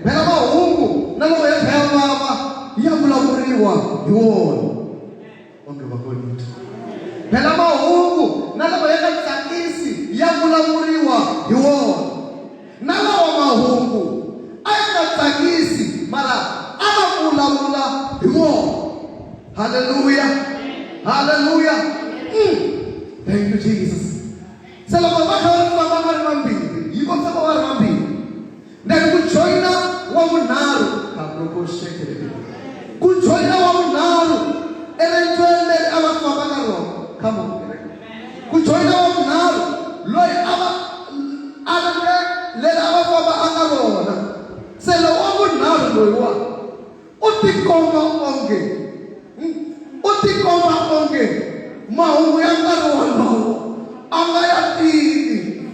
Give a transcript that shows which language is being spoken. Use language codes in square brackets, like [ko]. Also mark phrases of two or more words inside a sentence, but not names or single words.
[ts] Phela mahungu na loko ya kha ya vava ya vulavuriwa hi wona. Onge va vonile. Phela mahungu na loko ya nga tsakisi ya vulavuriwa hi wona. Na lawa mahungu a ya nga tsakisi mara a va vulavula hi wona. Hallelujah. Hallelujah. [en] Thank you, Jesus. [ts] Se loko va kha va ri vambirhi, yi kota ku va ri vambirhi. Then ku joyina wa vunharhu ku joyina wa vunharhu eriendzweni leri a va famba ka rona. [en] Come on. [ts] Ku joyina wa vunharhu loyi leri a va famba a nga rona. Se loko wa vunharhu loyiwa u tikomba onge mahungu ya nkarhi wolowo a nga ya tivi.